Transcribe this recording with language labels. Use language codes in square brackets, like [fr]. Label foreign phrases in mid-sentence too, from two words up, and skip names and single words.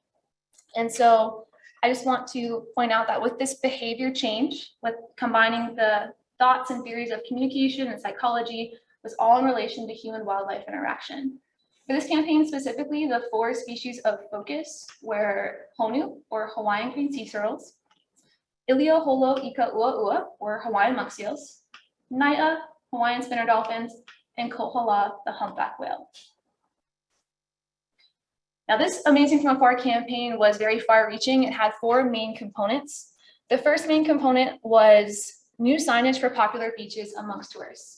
[en] And so I just want to point out that with this behavior change, with combining the thoughts and theories of communication and psychology, was all in relation to human-wildlife interaction. For this campaign specifically, the 4 species of focus were honu, or Hawaiian green sea turtles, Ilio holo ika ua ua, or Hawaiian monk seals, Naia, Hawaiian spinner dolphins, and Kohala, the humpback whale. Now, this Amazing from Afar campaign was very far-reaching. It had 4 main components. The first main component was new signage for popular beaches amongst tourists.